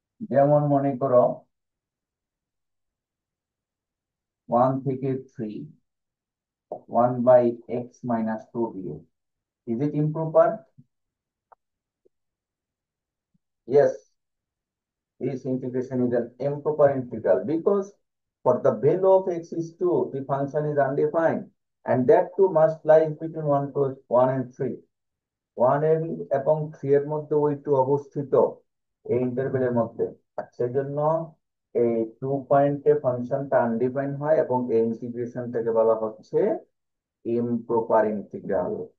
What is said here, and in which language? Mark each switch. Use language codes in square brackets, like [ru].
[bn] যেমন মনে করো 1 থেকে 3, 1/x-2 [en] is it improper? Yes, this integration is an improper integral because for the value of x is 2, the function is undefined, and that too must lie between 1 and 3. [bn] 1 এবং 3 এর মধ্যে ওই two অবস্থিত এই ইন্টারভেলের মধ্যে। আর সেজন্য এই 2 পয়েন্টে ফাংশনটা আনডিফাইন হয় এবং এই ইন্টিগ্রেশনটাকে বলা হচ্ছে ইমপ্রপার ইন্টিগ্রাল।